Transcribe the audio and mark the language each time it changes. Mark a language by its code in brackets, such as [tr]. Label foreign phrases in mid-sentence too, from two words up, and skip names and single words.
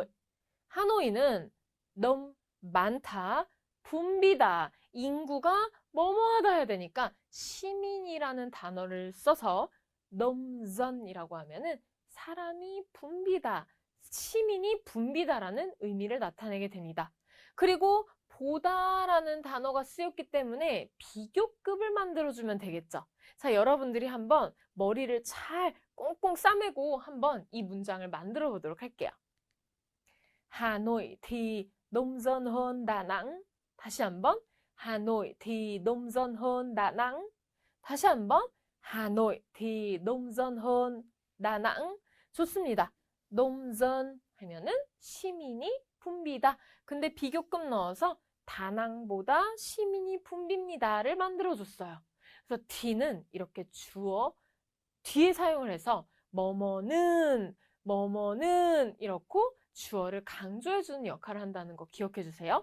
[ko] 하노이는 너무 많다, 붐비다, 인구가 뭐뭐하다 해야 되니까 시민이라는 단어를 써서 넘전이라고 하면은 사람이 붐비다, 시민이 붐비다라는 의미를 나타내게 됩니다. 그리고 보다라는 단어가 쓰였기 때문에 비교급을 만들어주면 되겠죠. 자, 여러분들이 한번 머리를 잘 꽁꽁 싸매고 한번 이 문장을 만들어 보도록 할게요. [vi] Hà Nội thì đông dân hơn Đà Nẵng. [ko] 다시 한번. [vi] Hà Nội thì đông dân hơn Đà Nẵng. [ko] 다시 한번. [vi] Hà Nội thì đông dân hơn Đà Nẵng. [ko] 좋습니다. [vi] đông dân [ko] 하면은 시민이 붐비다. 근데 비교급 넣어서 다낭보다 시민이 붐빕니다를 만들어줬어요. 그래서 D는 이렇게 주어 뒤에 사용을 해서 뭐뭐는 이렇게 주어를 강조해주는 역할을 한다는 거 기억해 주세요.